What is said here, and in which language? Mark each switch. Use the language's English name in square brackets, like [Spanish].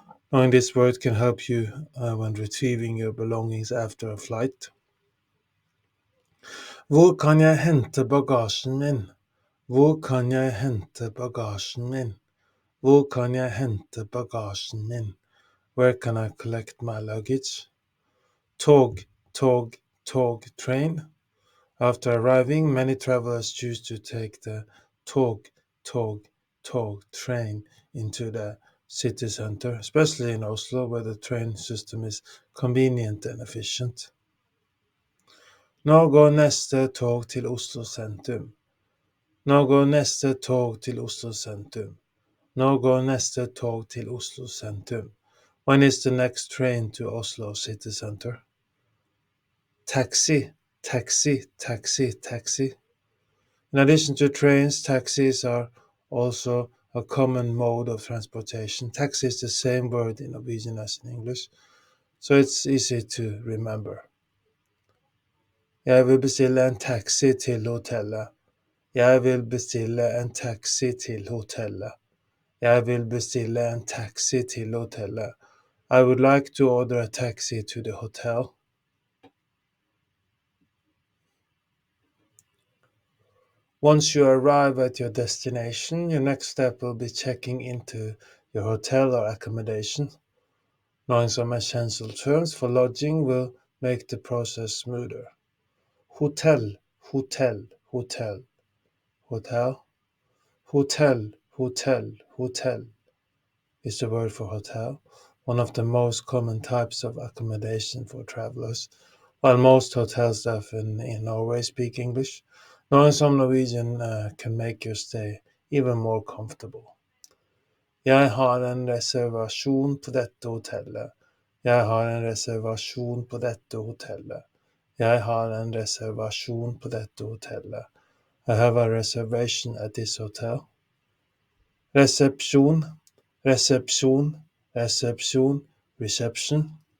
[English] Knowing this word can help you when retrieving your belongings after a flight. [Norwegian] Hvor kan jeg hente bagasjen min? Hvor kan jeg hente bagasjen min? Hvor kan jeg hente bagasjen min? [English] Where can I collect my luggage? Tog, tog, tog, train. After arriving, many travelers choose to take the tog, tog, tog train into the city center, especially in Oslo, where the train system is convenient and efficient. [Norwegian] Nå går neste tog til Oslo sentrum. Nå går neste tog til Oslo sentrum. Nå går neste tog til Oslo sentrum. [English] When is the next train to Oslo city center? Taxi, taxi, taxi, taxi. In addition to trains, taxis are also a common mode of transportation. Taxi is the same word in Norwegian as in English, so it's easy to remember. [Norwegian] Jeg vil bestille en taxi til hotellet. Jeg vil bestille en taxi til hotellet. Jeg vil bestille en taxi til hotellet. [English] I would like to order a taxi to the hotel. Once you arrive at your destination, your next step will be checking into your hotel or accommodation. Knowing some essential terms for lodging will make the process smoother. Hotel, hotel, hotel, hotel, hotel, hotel, hotel is the word for hotel, one of the most common types of accommodation for travelers. While most hotel staff in Norway speak English, knowing some Norwegian can make your stay even more comfortable. [Norwegian] Jeg har en reservasjon på dette hotellet. Jeg har en reservasjon på dette hotellet. Jeg har en reservasjon på dette hotellet. [English] I have a reservation at this hotel. Resepsjon, resepsjon, reception, reception.